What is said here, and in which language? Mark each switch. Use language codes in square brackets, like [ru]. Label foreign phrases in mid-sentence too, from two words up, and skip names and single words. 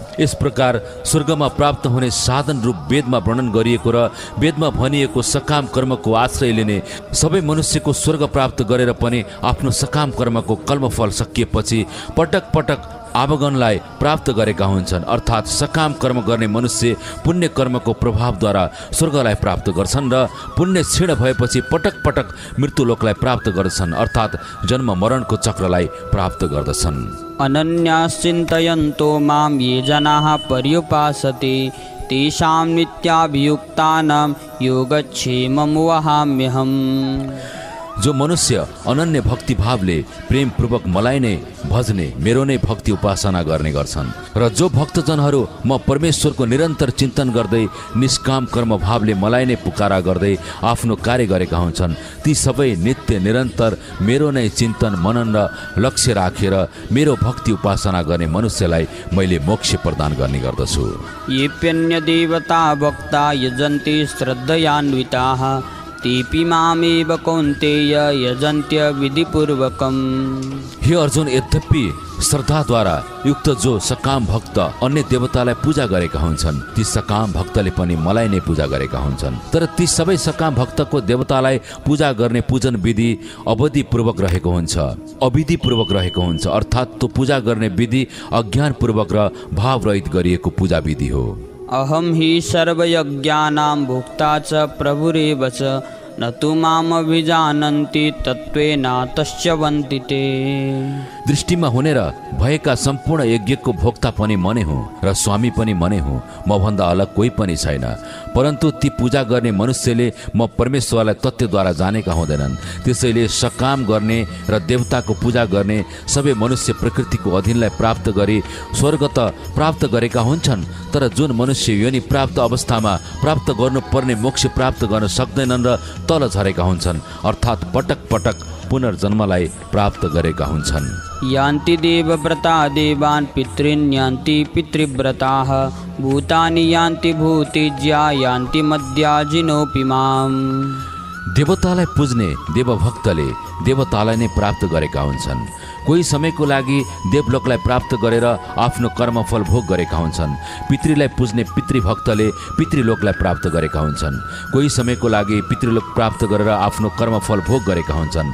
[ne] यस प्रकार स्वर्गमा प्राप्त हुने साधन रूप वेदमा वर्णन गरिएको र वेदमा भनिएको सकाम कर्मको आश्रय लिने सबै मनुष्यको स्वर्ग प्राप्त गरेर पनि आफ्नो सकाम कर्मको कर्मफल सकिएपछि पटक पटक आवागमनलाई प्राप्त गरेका हुन्छन्। अर्थात् सकाम कर्म गर्ने मनुष्य पुण्य कर्मको प्रभावद्वारा स्वर्गलाई प्राप्त गर्छन् र पुण्य क्षीण भएपछि पटक पटक मृत्युलोकलाई प्राप्त गर्दछन्, अर्थात् जन्म मरणको चक्रलाई प्राप्त गर्दछन्। [sa] अनन्याश्चिन्तयन्तो मां ये जनाः पर्युपासते तेषां नित्याभियुक्तानां योगक्षेमं वहाम्यहम्। [ne] जो मनुष्य अनन्य भक्ति भावले प्रेम पूर्वक मलाई नै भजने मेरो नै भक्ति उपासना गर्ने गर्छन् र जो भक्तजनहरू म परमेश्वरको निरन्तर चिन्तन गर्दै निष्काम कर्म भावले मलाई नै पुकारा गर्दै आफ्नो कार्य गरेका हुन्छन्, ती सबै नित्य निरन्तर मेरो नै चिन्तन मनन र लक्ष्य राखेर मेरो भक्ति उपासना गर्ने मनुष्यलाई मैले मोक्ष प्रदान गर्ने गर्दछु। [sa] येऽप्यन्य देवता भक्ता यजन्ति श्रद्धयान्विताः तेऽपि मामेव कौन्तेय यजन्त्य विधिपूर्वकम्। [ne] हे अर्जुन, यद्यपि श्रद्धाद्वारा युक्त जो सकाम भक्त अन्य देवतालाई पूजा गरेका हुन्छन् ती सकाम भक्तले पनि मलाई नै पूजा गरेका हुन्छन्। तर ती सबै सकाम भक्तको देवतालाई पूजा गर्ने पूजन विधि अवधिपूर्वक रहेको हुन्छ, अविधिपूर्वक रहेको हुन्छ। अर्थात् त्यो पूजा गर्ने विधि अज्ञानपूर्वक र भावरहित गरिएको पूजा विधि हो। [sa] अहं हि सर्वयज्ञानां भोक्ता च प्रभुरेव च न तु मामभिजानन्ति तत्त्वेनातश्च वन्ति ते। [ne] दृष्टिमा हुने र भएका सम्पूर्ण यज्ञको भोक्ता पनि म नै हुँ र स्वामी पनि म नै हुँ, म भन्दा अलग कोही पनि छैन। परन्तु ती पूजा गर्ने मनुष्यले म परमेश्वरलाई तत्त्वद्वारा जानेका हुँदैनन्। त्यसैले सकाम गर्ने र देवताको पूजा गर्ने सबै मनुष्य प्रकृतिको अधीनलाई प्राप्त गरी स्वर्ग त प्राप्त गरेका हुन्छन्, तर जुन मनुष्य योनि प्राप्त अवस्थामा प्राप्त गर्नुपर्ने मोक्ष प्राप्त गर्न सक्दैनन् र तल झरेका हुन्छन्, अर्थात् पटक पटक पुनर्जन्मलाई प्राप्त गरेका हुन्छन्। [sa] यान्ति देवव्रता देवान् पितॄन् यान्ति पितृव्रताः भूतानि यान्ति भूतिज्या यान्ति मद्याजिनोऽपि माम्। [ne] देवतालाई पुज्ने देवभक्तले देवतालाई नै प्राप्त गरेका हुन्छन्। कोही समयको लागि देवलोकलाई प्राप्त गरेर आफ्नो कर्मफल भोग गरेका हुन्छन्। पितृलाई पुज्ने पितृभक्तले पितृलोकलाई प्राप्त गरेका हुन्छन्। कोही समयको लागि पितृलोक प्राप्त गरेर आफ्नो कर्मफल भोग गरेका हुन्छन्।